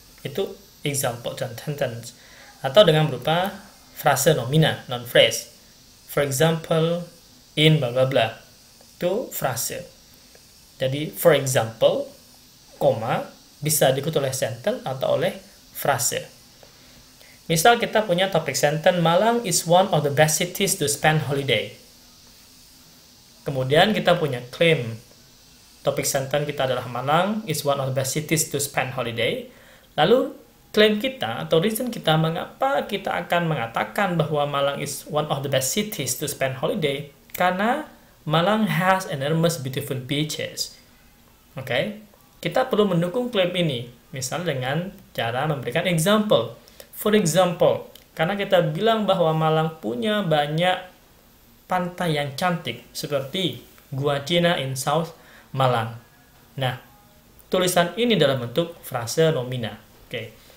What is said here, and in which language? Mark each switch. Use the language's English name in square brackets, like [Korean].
[Indonesian] Itu example dan sentence. Atau dengan berupa frase nomina, non phrase. [English] For example, in blah blah blah. [Indonesian] Itu frase. Jadi for example, koma bisa diikuti oleh sentence atau oleh frase. Misal kita punya topik sentence, [English] Malang is one of the best cities to spend holiday. [Indonesian] Kemudian kita punya claim. Topik sentence kita adalah [English] Malang is one of the best cities to spend holiday. [Indonesian] Lalu claim kita atau reason kita mengapa kita akan mengatakan bahwa [English] Malang is one of the best cities to spend holiday. [Indonesian] Karena [English] Malang has enormous beautiful beaches. [Indonesian] Oke. Kita perlu mendukung klaim ini. Misalnya dengan cara memberikan example. [English] For example, [Indonesian] karena kita bilang bahwa Malang punya banyak pantai yang cantik, seperti Gua Cina [English] in South Malang. [Indonesian] Nah, tulisan ini dalam bentuk frase nomina. Oke.